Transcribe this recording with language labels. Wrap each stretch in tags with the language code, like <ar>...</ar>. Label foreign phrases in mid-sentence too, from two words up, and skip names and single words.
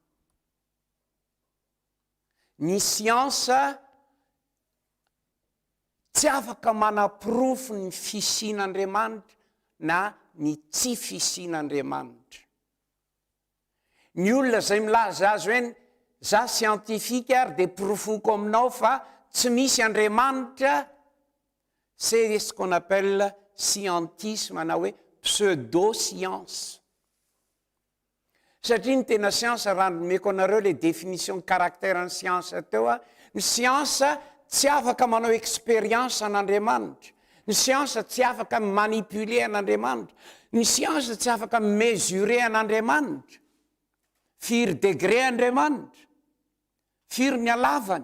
<mg>Ny siansa tsy afaka manaporofo ny fisian'Andriamanitra na ny tsy fisian'Andriamanitra. Ny olona izay milaza azy hoe za scientifique ary dia porofoko aminao fa tsy misy Andriamanitra,</mg> <fr>c'est ce qu'on appelle scientisme</fr> <mg>na hoe</mg> <fr>pseudo-science.</fr> <mg>Satria ny tena siansa raha nomeko anareo le</mg> <fr>définition caractère</fr> <mg>ny siansa teo, ny siansa tsy afaka manao expérience an'Andriamanitra, ny siansa tsy afaka manipuler an'Andriamanitra, ny siansa tsy afaka mesurer an'Andriamanitra, firy degré Andriamanitra, firy ny halavany.</mg>